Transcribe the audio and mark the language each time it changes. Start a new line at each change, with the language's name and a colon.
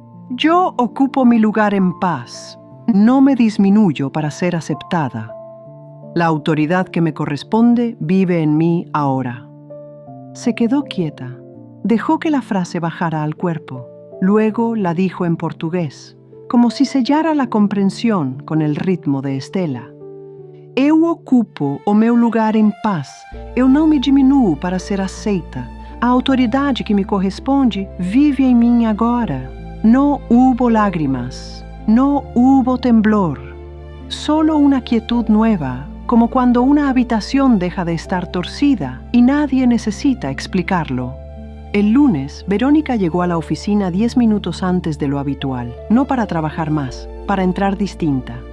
Spanish: Yo ocupo mi lugar en paz. No me disminuyo para ser aceptada. La autoridad que me corresponde vive en mí ahora. Se quedó quieta. Dejó que la frase bajara al cuerpo. Luego la dijo en portugués, como si sellara la comprensión con el ritmo de Estela.
Portuguese: Eu ocupo o meu lugar em paz. Eu não me diminuo para ser aceita. A autoridade que me corresponde vive em mim agora.
Spanish: No hubo lágrimas. No hubo temblor. Solo una quietud nueva, como cuando una habitación deja de estar torcida y nadie necesita explicarlo. El lunes, Verónica llegó a la oficina 10 minutos antes de lo habitual, no para trabajar más, para entrar distinta.